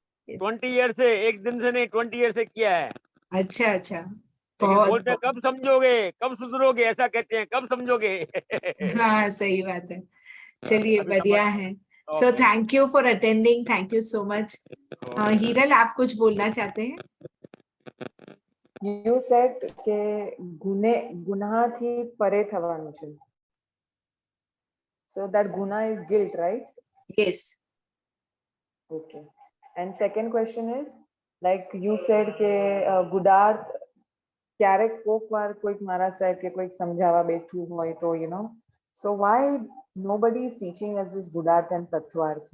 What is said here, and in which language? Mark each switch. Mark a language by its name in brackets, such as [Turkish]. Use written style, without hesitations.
[Hindi] 20 year से, एक दिन से नहीं, 20 ईयर से किया है। अच्छा, अच्छा, लेकिन बहुत बोलते हैं कब समझोगे, कब सुधरोगे, ऐसा कहते हैं, कब समझोगे। हाँ, सही बात है। चलिए, अभी समझ। बढ़िया है। So [English] Okay. Thank you for attending, thank you so much. Hiral, [Hindi] आप कुछ बोलना चाहते हैं? [English] You said [Gujarati] કે ગુનાથી પરે થવાનું છે. [English] So that guna is guilt, right? Yes. Okay. And second question is, like you said [Gujarati] કે ગુડાર્થ ક્યારેક કોક વાર કોઈક મારા સાહેબ કે કોઈક સમજાવવા બેઠું હોય તો [English] so why nobody is teaching us this gudarth and tattvarth?